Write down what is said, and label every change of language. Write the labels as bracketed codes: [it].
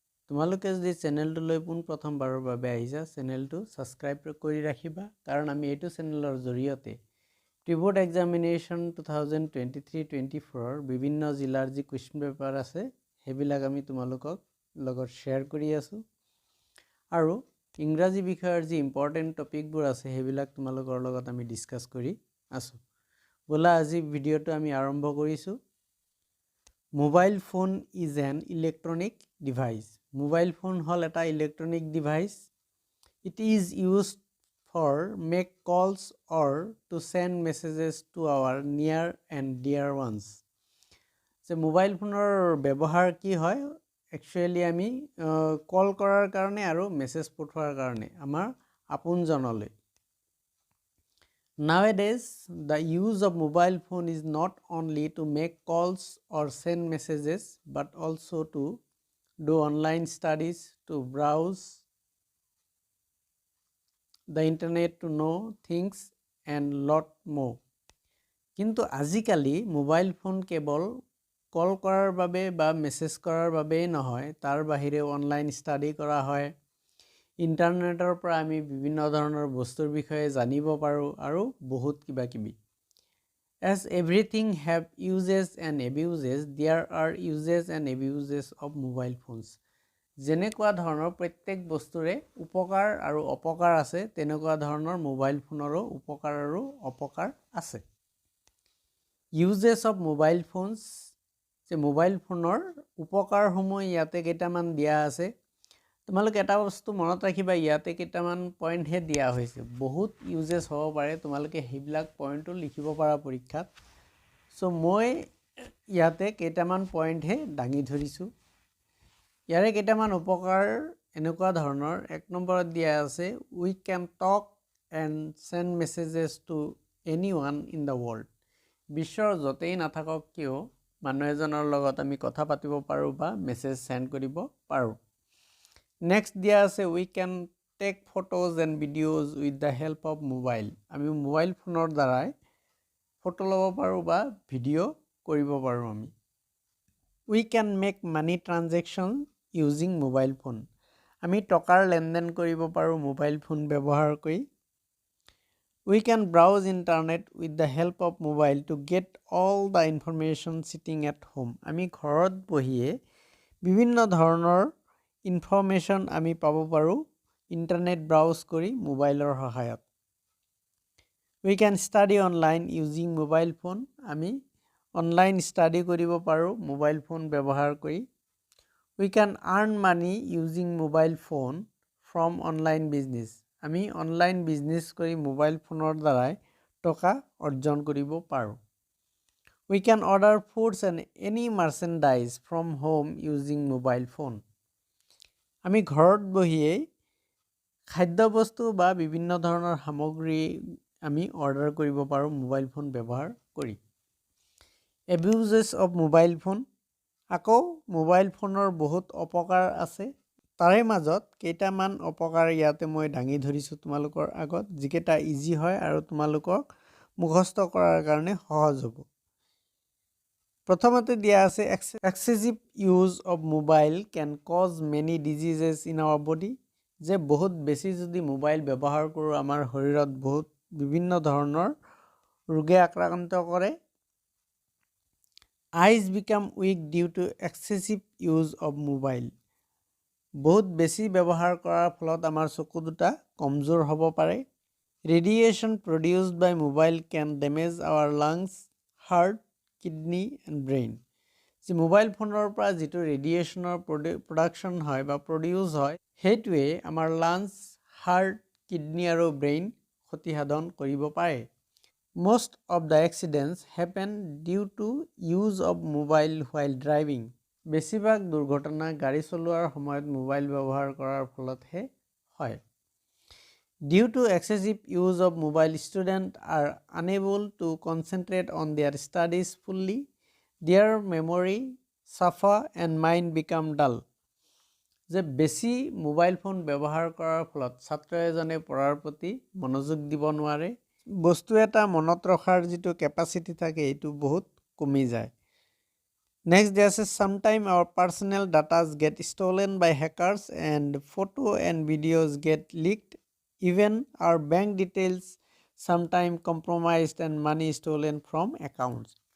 [as] তোমালোকে যদি চেনেলটোলৈ পোনপ্ৰথমবাৰৰ বাবে আহিছা, চেনেলটো ছাবস্ক্ৰাইব কৰি ৰাখিবা, কাৰণ আমি এইটো চেনেলৰ জৰিয়তে প্ৰি-বোৰ্ড এক্সামিনেশ্যন 2023-24 বিভিন্ন জিলাৰ যি কুৱেশ্যন পেপাৰ আছে সেইবিলাক আমি তোমালোকক লগত শ্বেয়াৰ কৰি আছোঁ, আৰু ইংৰাজী বিষয়ৰ যি ইম্পৰ্টেণ্ট টপিকবোৰ আছে সেইবিলাক তোমালোকৰ লগত আমি ডিছকাছ কৰি আছোঁ। ব'লা আজি ভিডিঅ'টো আমি আৰম্ভ কৰিছোঁ। [en] Mobile phone is an electronic device. [as] Mobile phone হ'ল এটা electronic device. [en] It is used for make calls or to send messages to our near and dear ones. [as] যে মোবাইল ফোনৰ ব্যৱহাৰ কি হয়? একচুৱেলি আমি কল কৰাৰ কাৰণে আৰু মেছেজ পঠোৱাৰ কাৰণে আমাৰ আপোনজনলৈ। [en] Nowadays, the use of mobile phone is not only to make calls or send messages, but also to do online studies, to browse the internet, to know things and lot more. [as] কিন্তু আজিকালি mobile phone কেৱল কল কৰাৰ বাবে বা message কৰাৰ বাবেই নহয়, তাৰ বাহিৰেও অনলাইন ষ্টাডি কৰা হয়। ইণ্টাৰনেটৰ পৰা আমি বিভিন্ন ধৰণৰ বস্তুৰ বিষয়ে জানিব পাৰোঁ আৰু বহুত কিবা কিবি। [en] As everything have uses and abuses, there are uses and abuses of mobile phones. [as] যেনেকুৱা ধৰণৰ প্ৰত্যেক বস্তুৰে উপকাৰ আৰু অপকাৰ আছে, তেনেকুৱা ধৰণৰ মোবাইল ফোনৰো উপকাৰ আৰু অপকাৰ আছে। [en] uses of mobile phones, [as] যে মোবাইল ফোনৰ উপকাৰসমূহ ইয়াতে কেইটামান দিয়া আছে। তোমালোকে এটা বস্তু মনত ৰাখিবা, ইয়াতে কেইটামান পইণ্টহে দিয়া হৈছে, বহুত ইউজেছ হ'ব পাৰে, তোমালোকে সেইবিলাক পইণ্টটো লিখিব পাৰা পৰীক্ষাত। চ' মই ইয়াতে কেইটামান পইণ্টহে দাঙি ধৰিছোঁ। ইয়াৰে কেইটামান উপকাৰ এনেকুৱা ধৰণৰ। এক নম্বৰত দিয়া আছে, [en] We can talk and send messages to any one in the world. [as] বিশ্বৰ য'তেই নাথাকক কিয় মানুহ এজনৰ লগত আমি কথা পাতিব পাৰোঁ বা মেছেজ চেণ্ড কৰিব পাৰোঁ। [en] next [as] দিয়া আছে, [en] We can take photos and videos with the help of mobile. [as] আমি মোবাইল ফোনৰ দ্বাৰাই ফটো ল'ব পাৰোঁ বা ভিডিঅ' কৰিব পাৰোঁ আমি। [en] We can make money transaction using mobile phone. [as] আমি টকাৰ লেনদেন কৰিব পাৰোঁ মোবাইল ফোন ব্যৱহাৰ কৰি। [en] We can browse internet with the help of mobile to get all the information sitting at home. [as] আমি ঘৰত বহিয়ে বিভিন্ন ধৰণৰ ইনফৰমেশ্যন আমি পাব পাৰোঁ ইণ্টাৰনেট ব্ৰাউজ কৰি মোবাইলৰ সহায়ত। [en] We can study online using mobile phone. [as] আমি অনলাইন ষ্টাডি কৰিব পাৰোঁ মোবাইল ফোন ব্যৱহাৰ কৰি। [en] We can earn money using mobile phone from online business. [as] আমি অনলাইন বিজনেছ কৰি মোবাইল ফোনৰ দ্বাৰাই টকা অৰ্জন কৰিব পাৰোঁ। [en] We can order foods and any merchandise from home using mobile phone. [as] আমি ঘৰত বহিয়েই খাদ্যবস্তু বা বিভিন্ন ধৰণৰ সামগ্ৰী আমি অৰ্ডাৰ কৰিব পাৰোঁ মোবাইল ফোন ব্যৱহাৰ কৰি। [en] Abuses of mobile phone. [as] আকৌ মোবাইল ফোনৰ বহুত অপকাৰ আছে, তাৰে মাজত কেইটামান অপকাৰ ইয়াতে মই দাঙি ধৰিছোঁ তোমালোকৰ আগত, যিকেইটা ইজি হয় আৰু তোমালোকক মুখস্থ কৰাৰ কাৰণে সহজ হ'ব। প্ৰথমতে দিয়া আছে, [en] Excessive use of mobile can cause many diseases in our body. [as] যে বহুত বেছি যদি মোবাইল ব্যৱহাৰ কৰোঁ আমাৰ শৰীৰত বহুত বিভিন্ন ধৰণৰ ৰোগে আক্ৰান্ত কৰে। [en] Eyes become weak due to excessive use of mobile. [as] বহুত বেছি ব্যৱহাৰ কৰাৰ ফলত আমাৰ চকু দুটা কমজোৰ হ'ব পাৰে। [en] Radiation produced by mobile can damage our lungs, heart, kidney and brain. [as] যে মোবাইল ফোনৰ পৰা যিটো ৰেডিয়েশ্যনৰ প্ৰডাকশ্যন হয় বা প্ৰডিউচ হয়, সেইটোৱে আমাৰ লাংছ, হাৰ্ট, কিডনী আৰু ব্ৰেইন ক্ষতিসাধন কৰিব পাৰে। [en] Most of the accidents happen due to use of mobile while driving. [as] বেছিভাগ দুৰ্ঘটনা গাড়ী চলোৱাৰ সময়ত মোবাইল ব্যৱহাৰ কৰাৰ ফলতহে হয়। [en] Due to excessive use of mobile, students are unable to concentrate on their studies fully. Their memory suffer and mind become dull. [as] যে বেছি মোবাইল ফোন ব্যৱহাৰ কৰাৰ ফলত ছাত্ৰ এজনে পঢ়াৰ প্ৰতি মনোযোগ দিব নোৱাৰে, বস্তু এটা মনত ৰখাৰ যিটো কেপাচিটি থাকে এইটো বহুত কমি যায়। [en] next [as] দিয়া আছে [en] sometime our personal data get stolen by hackers and photo and videos get leaked, even our bank details sometime compromised and money stolen from accounts।